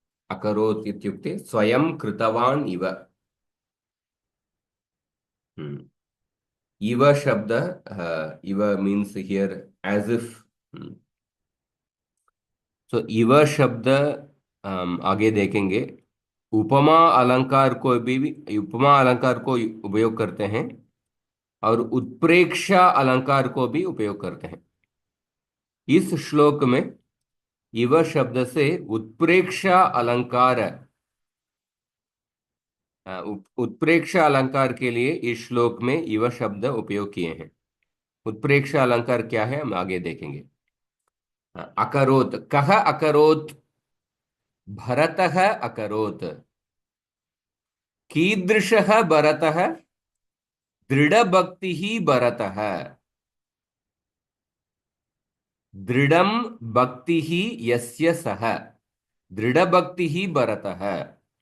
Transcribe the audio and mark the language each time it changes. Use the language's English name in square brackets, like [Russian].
[Sanskrit] अकरोत् इत्युक्ते स्वयं कृतवान् इव। [English] हम्म, इव शब्द इव मीन्स हियर एज इफ। [Hindi] सो इव शब्द आगे देखेंगे। उपमा अलंकार को भी उपमा अलंकार को उपयोग करते हैं और उत्प्रेक्षा अलंकार को भी उपयोग करते हैं। इस श्लोक में इव शब्द से उत्प्रेक्षा अलंकार उत्प्रेक्ष अलंकार के लिए इस श्लोक में इव शब्द उपयोग किए हैं। उत्प्रेक्ष अलंकार क्या है हम आगे देखेंगे। [Sanskrit] अकरोत्, कः अकरोत्, भरतः अकरोत्। कीदृशः भरतः, दृढ़भक्तिः भरतः। दृढ़ं भक्तिः यस्य सः, दृढ़भक्तिः भरतः।